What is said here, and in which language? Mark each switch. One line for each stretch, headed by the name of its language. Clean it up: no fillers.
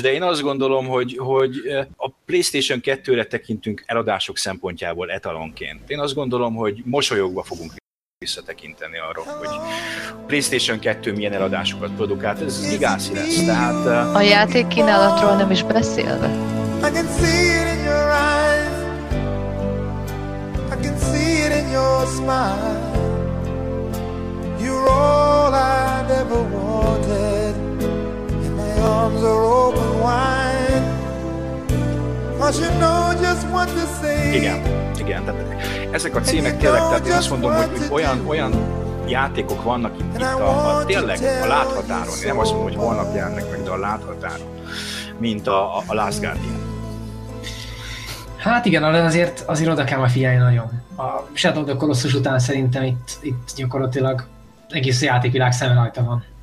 Hungarian: de én azt gondolom, hogy a PlayStation 2-re tekintünk eladások szempontjából etalonként. Én azt gondolom, hogy mosolyogva fogunk visszatekinteni arról, hogy PlayStation 2 milyen eladásokat produkált. Ez igazi lesz, tehát... A játék kínálatról nem is beszélve.
English: I can see it in your eyes. I can see it in your smile. You're all I've ever wanted. And my arms are open wide. Cause you know just what to say.
Hungarian: Igen, igen, de ezek a címek tényleg, tehát én azt mondom, hogy olyan játékok vannak itt, tényleg a láthatáron. Nem azt mondom, hogy holnap jelennek meg, de a láthatáron. Mint a Last Guardian. Hát igen, azért oda kell majd figyelni nagyon. A Shadow the Colossus után szerintem itt gyakorlatilag egész játékvilág szemben rajta van.